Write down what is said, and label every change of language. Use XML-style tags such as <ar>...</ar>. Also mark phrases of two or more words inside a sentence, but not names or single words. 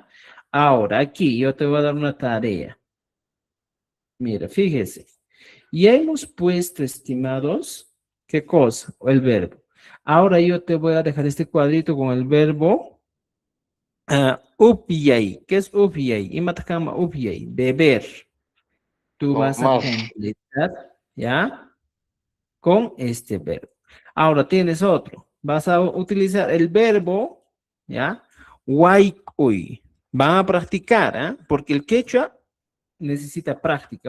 <es>Ahora, aquí yo te voy a dar una tarea. Mira, fíjese. Ya hemos puesto, estimados, ¿qué cosa? O el verbo. Ahora yo te voy a dejar este cuadrito con el verbo upyay. ¿Qué es upyay?</es> <qu>Imatakama upyay,</qu> <es>beber. Tú vas a completar, ¿ya? Con este verbo. Ahora tienes otro. Vas a utilizar el verbo, ¿ya? Waikuy. Van a practicar, ¿eh? Porque el quechua necesita práctica.</es>